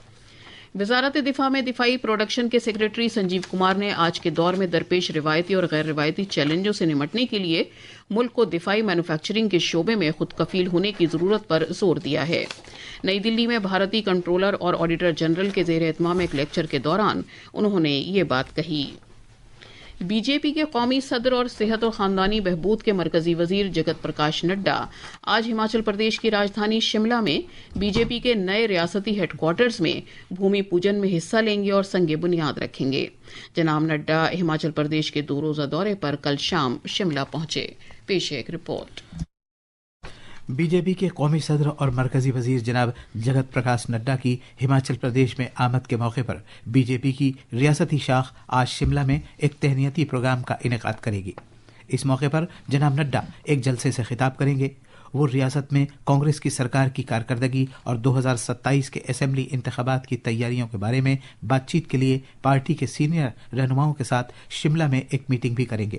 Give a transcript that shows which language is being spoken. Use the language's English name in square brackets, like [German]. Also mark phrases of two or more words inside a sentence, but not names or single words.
[Urdu] وزارت دفاع میں دفاعی پروڈکشن کے سیکریٹری سنجیو کمار نے آج کے دور میں درپیش روایتی اور غیر روایتی چیلنجوں سے نمٹنے کے لیے ملک کو دفاعی مینوفیکچرنگ کے شعبے میں خود کفیل ہونے کی ضرورت پر زور دیا ہے۔ نئی دلی میں بھارتی کنٹرولر اور آڈیٹر جنرل کے زیر اہتمام ایک لیکچر کے دوران انہوں نے یہ بات کہی۔ بی جے پی کے قومی صدر اور صحت اور خاندانی بہبود کے مرکزی وزیر جگت پرکاش نڈا آج ہماچل پردیش کی راجدھانی شملہ میں بی جے پی کے نئے ریاستی ہیڈ کوارٹرز میں بھومی پوجن میں حصہ لیں گے اور سنگ بنیاد رکھیں گے۔ جناب نڈا ہماچل پردیش کے 2 روزہ دورے پر کل شام شملہ پہنچے۔ پیش ہے ایک رپورٹ۔ بی جے پی کے قومی صدر اور مرکزی وزیر جناب جگت پرکاش نڈا کی ہماچل پردیش میں آمد کے موقع پر بی جے پی کی ریاستی شاخ آج شملہ میں ایک تہنیتی پروگرام کا انعقاد کرے گی۔ اس موقع پر جناب نڈا ایک جلسے سے خطاب کریں گے۔ وہ ریاست میں کانگریس کی سرکار کی کارکردگی اور 2027 کے اسمبلی انتخابات کی تیاریوں کے بارے میں بات چیت کے لیے پارٹی کے سینئر رہنماؤں کے ساتھ شملہ میں ایک میٹنگ بھی کریں گے۔